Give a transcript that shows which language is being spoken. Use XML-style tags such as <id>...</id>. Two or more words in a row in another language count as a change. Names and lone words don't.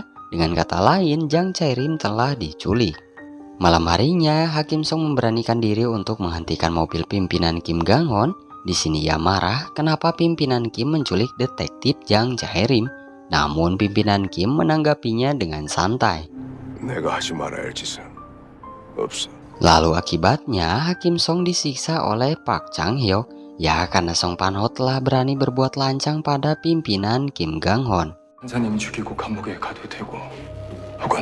<id>Dengan kata lain, Jang Chae-rim telah diculik. Malam harinya, Hakim Song memberanikan diri untuk menghentikan mobil pimpinan Kim Gang-hon. Di sini ia marah kenapa pimpinan Kim menculik detektif Jang Chae-rim. Namun pimpinan Kim menanggapinya dengan santai.</id> <ko>내가 하지 말아야 할 짓은 없어.</ko> <id>Lalu akibatnya Hakim Song disiksa oleh Park Chang-hyuk. Ya, karena Song Pan-ho telah berani berbuat lancang pada pimpinan Kim Gang-hon.</id> <ko>판사님 죽이고 감옥에 가도 되고 혹은</ko>